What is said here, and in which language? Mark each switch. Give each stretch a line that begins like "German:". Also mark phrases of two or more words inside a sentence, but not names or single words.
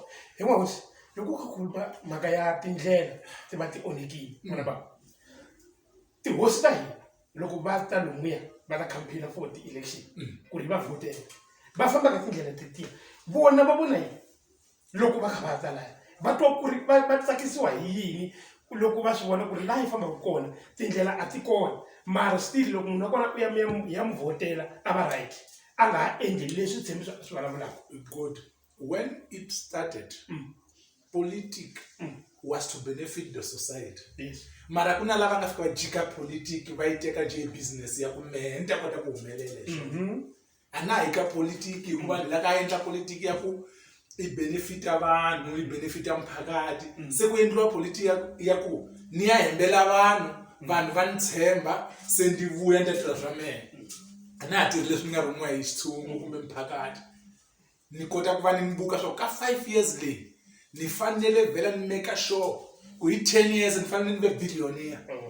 Tsonga: hin'wani loko u kha khuluma mhaka ya tindlela ti va ti onhekile vona va tihosi ta hina loko va ta lomuya va ta
English: campaign for
Tsonga: ti-election ku ri va votela va famba ka tindlela tetiya vona va vona yini loko va kha va ta laya va twa ku ri va tsakisiwa hi yini loko va swi vona ku ri laha yi fambaka kona tindlela a ti kona mara still loko munhu wa kona u ya mi vhotela a va right a nga ha endli leswi tshembi swi vulavulaka
English: good when it started politic was to benefit the society
Tsonga: mara ku na lava nga fika va jika politic va yi teka nje business ya ku mehe ni ta kota ku humelela a na hi ka politic hikuva ni la ka endla politic ya ku i benefita vanhu i benefita mphakati se ku endliwa politiki ya ku ni ya hembela vanhu va ni tshemba se ndi vuya ni ta tirha swa mehe a na ha tirhi leswi ni nga rhumiwa hi xitshungu kumbe mphakati ni kota ku va ni buka swo ka 5 years leyi ni fanele vhela ni
English: make sure
Tsonga: ku hi 10 years ni fanele ni ve billionaire